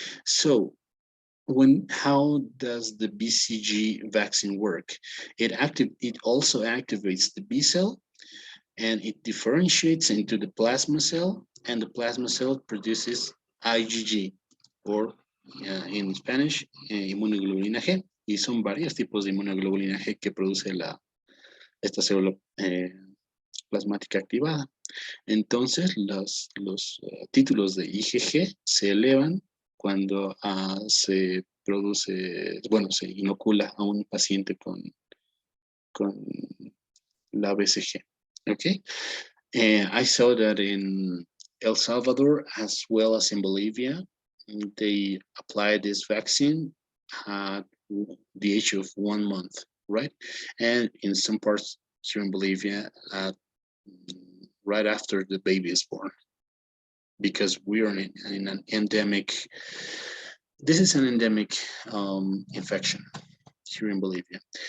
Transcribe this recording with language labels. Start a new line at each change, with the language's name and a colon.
English: So how does the BCG vaccine work? It also activates the B cell, and it differentiates into the plasma cell, and the plasma cell produces IgG, or in Spanish, inmunoglobulina G.
Spanish: Y son varios tipos de inmunoglobulina G que produce esta célula plasmática activada. Entonces, los títulos de IgG se elevan cuando se produce, bueno, se inocula a un paciente con la BCG.
English: Okay? I saw that in El Salvador, as well as in Bolivia, they applied this vaccine at the age of 1 month, right? And in some parts here in Bolivia, right after the baby is born, because we are in an endemic, this is an endemic infection here in Bolivia.